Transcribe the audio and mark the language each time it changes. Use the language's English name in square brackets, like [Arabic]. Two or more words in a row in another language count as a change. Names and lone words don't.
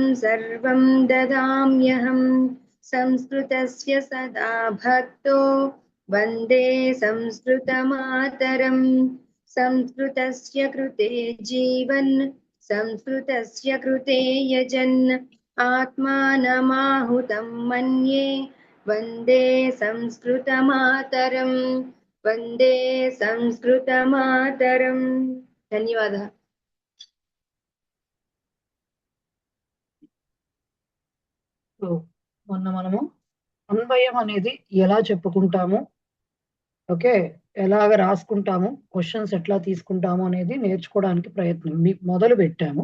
[Sanskrit] सर्वं ददाम्यहं संस्कृतस्य सदा भक्तो वन्दे संस्कृतमातरम् संस्कृतस्य कृते जीवन् संस्कृतस्य कृते यजन् आत्मानमाहुतं मन्ये वन्दे संस्कृतमातरम् वन्दे संस्कृतमातरम्। धन्यवादः। [Telugu] మొన్న మనము అన్వయం అనేది ఎలా చెప్పుకుంటాము, ఓకే, ఎలాగ రాసుకుంటాము, క్వశ్చన్స్ ఎట్లా తీసుకుంటాము అనేది నేర్చుకోవడానికి ప్రయత్నం మీకు మొదలు పెట్టాము.